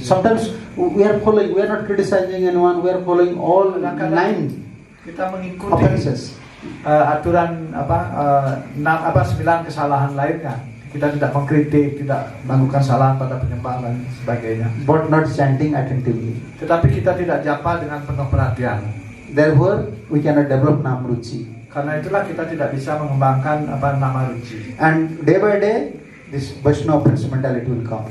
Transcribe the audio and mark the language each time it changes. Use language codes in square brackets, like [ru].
[en] Sometimes we are not criticizing anyone, we are following all 9 [id] Kita mengikuti [en] offenses. [id] aturan 9 kesalahan lainnya. Kita tidak mengkritik, tidak melakukan kesalahan pada penyembahan dan sebagainya. [en] But not chanting attentively. [id] Tetapi kita tidak japa dengan penuh perhatian. [en] Therefore, we cannot develop namruci. [id] Karena itulah kita tidak bisa mengembangkan nama Ruci. [en] And day by day, this Vaishnava offense mentality will come.